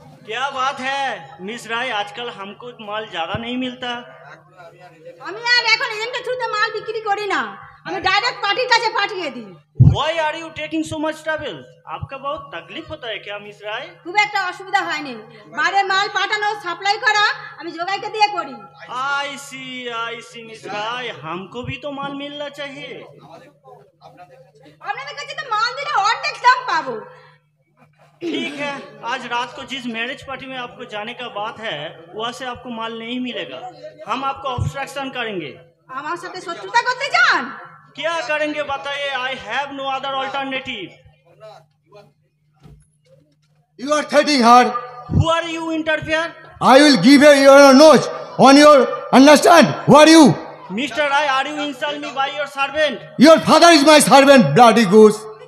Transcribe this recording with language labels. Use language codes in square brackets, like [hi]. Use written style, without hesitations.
[hi] क्या बात है मिस राय, आजकल हमको माल ज्यादा नहीं मिलता। [bn] আমি আর এখন এজেন্টের থ্রুতে মাল বিক্রি করি না, আমি ডাইরেক্ট পার্টির কাছে পাঠিয়ে দিই। [en] Why are you taking so much trouble? [hi] आपका बहुत तकलीफ होता है क्या मिस राय? [bn] খুব একটা অসুবিধা হয়নি, বাইরে মাল পাঠানো সাপ্লাই করা আমি জোগাইকে দিয়ে করি। [en] I see [hi] मिस राय, हमको भी तो माल मिलना चाहिए। [bn] আপনাদের কাছে তো মাল দিলে অর্ধেক দাম পাবো। [hi] ठीक है, आज रात को जिस मैरिज पार्टी में आपको जाने का बात है वहाँ से आपको माल नहीं मिलेगा, हम आपको ऑब्स्ट्रक्शन करेंगे। [bn] আমার সাথে শত্রুতা করতে চান? [hi] क्या करेंगे बताइए, [en] I have no other alternative. You are threatening her. Who are you interfere? I will give her your nose on your, understand? Who are you? Mr. Rai, are you insult me by your servant? Your father is my servant, bloody goose.